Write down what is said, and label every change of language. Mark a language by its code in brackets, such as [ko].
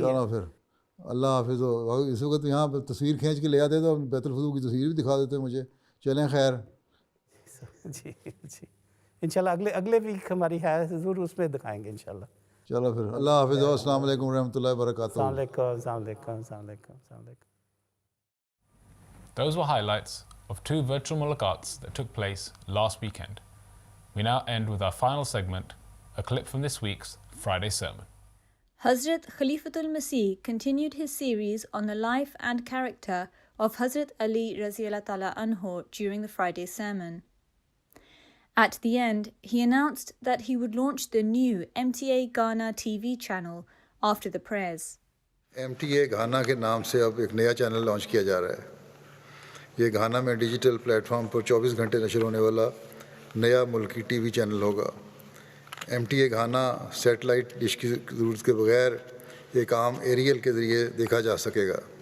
[hi] चलो फिर, अल्लाह हाफिज़ हो। इस वक्त यहाँ पर तस्वीर खींच के ले आते तो बैतुल फतूह की तस्वीर भी दिखा देते मुझे। चलें खैर जी इंशाल्लाह अगले वीक हमारी है हुजूर, उसमें दिखाएंगे इंशाल्लाह। चलो फिर, अल्लाह हाफिज़ हो। अस्सलाम वालेकुम रहमतुल्लाहि व बरकातहू। अस्सलाम वालेकुम। [en] Those were highlights of 2 virtual mulaqats that took place last weekend. We now end with our final segment, a clip from this week's Friday sermon. Hazrat Khalifatul Masih continued his series on the life and character of Hazrat Ali Raziyallahu Ta'ala Anhu during the Friday sermon. At the end, he announced that he would launch the new MTA Ghana TV channel after the prayers. [hi] MTA घाना के नाम से अब एक नया channel launch किया जा रहा है। ये घाना में डिजिटल प्लेटफॉर्म पर 24 घंटे नशर होने वाला नया मुल्की टीवी चैनल होगा। MTA घाना सैटेलाइट डिश की ज़रूरत के बगैर एक आम एरियल के ज़रिए देखा जा सकेगा।